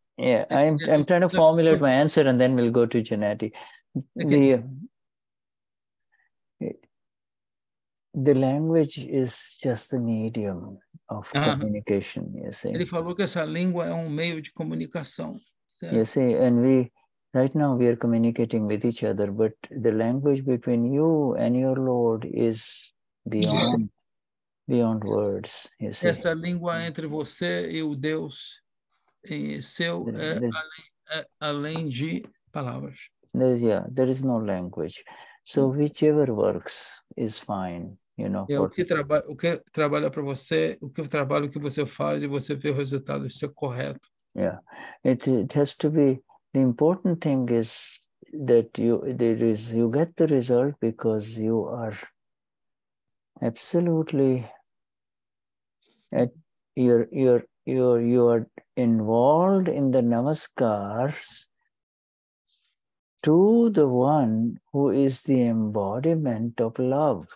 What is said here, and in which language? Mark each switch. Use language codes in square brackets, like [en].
[en] I'm trying to formulate my answer and then we'll go to Janati. Okay. The language is just the medium of communication, you see. [pt] Ele falou que essa língua é meio de comunicação. Certo? [en] You see, and right now we are communicating with each other, but the language between you and your Lord is beyond words, you see. [pt] Essa língua entre você e o Deus seu além de palavras. [en] There is no language. So whichever works is fine, [pt] O que trabalha para você, o trabalho que você faz e você vê o resultado, isso é correto. [en] Yeah, it has to be. The important thing is that you get the result because you are absolutely you are involved in the namaskars to the one who is the embodiment of love.